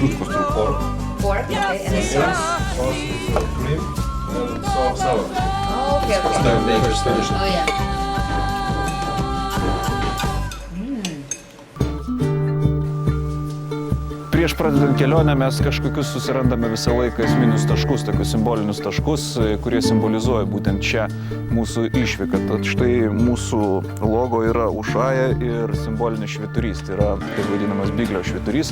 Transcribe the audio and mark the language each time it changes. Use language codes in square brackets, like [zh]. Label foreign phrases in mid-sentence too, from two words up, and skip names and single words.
[en] pork, Pork, okay, and the sauce. sauce, cream, and salad. Oh, okay, okay. Oh, yeah. [lt] Prieš pradedant kelionę mes kažkokius susirandame visą laiką esminius taškus, tokius simbolinius taškus, kurie simbolizuoja būtent čia mūsų išvyką. Tad štai mūsų logo yra Ušaja ir simbolinis švyturys, tai yra taip vadinamas Biglio švyturys.